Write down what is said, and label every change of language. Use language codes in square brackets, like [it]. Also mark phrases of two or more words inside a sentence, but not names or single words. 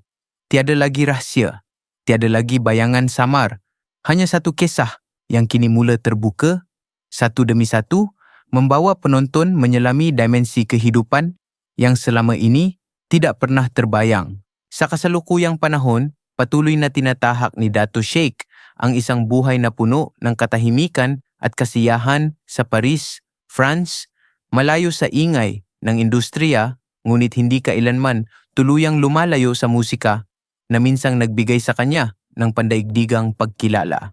[ms] Tiada lagi rahsia, tiada lagi bayangan samar, hanya satu kisah yang kini mula terbuka, satu demi satu, membawa penonton menyelami dimensi kehidupan yang selama ini tidak pernah terbayang. [tl] Sakasaluku yang panahon, patuloy na tinatahak ni Datuk Sheikh ang isang buhay na puno ng katahimikan at kasiyahan sa Paris, France, malayo sa ingay ng industriya, ngunit hindi kailanman tuluyang lumalayo sa musika na minsang nagbigay sa kanya ng pandaigdigang pagkilala.